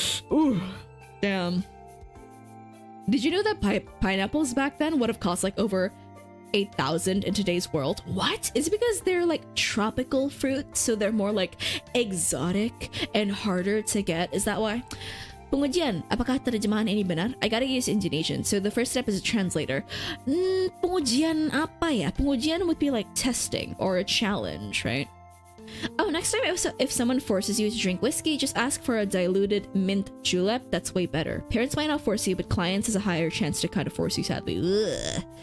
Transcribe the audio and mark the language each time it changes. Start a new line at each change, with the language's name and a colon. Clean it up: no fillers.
English: Ooh, damn. Did you know that pineapples back then would have cost like over 8,000 in today's world? What? Is it because they're like tropical fruit, so they're more like exotic and harder to get? Is that why?
Indonesian: Pengujian, apakah terjemahan ini benar?
English: I gotta use Indonesian, so the first step is a translator.
Indonesian: Pengujian apa ya?
English: Pengujian would be like testing or a challenge, right? Oh, next time if someone forces you to drink whiskey, just ask for a diluted mint julep. That's way better. Parents might not force you, but clients has a higher chance to kind of force you, sadly. Ugh.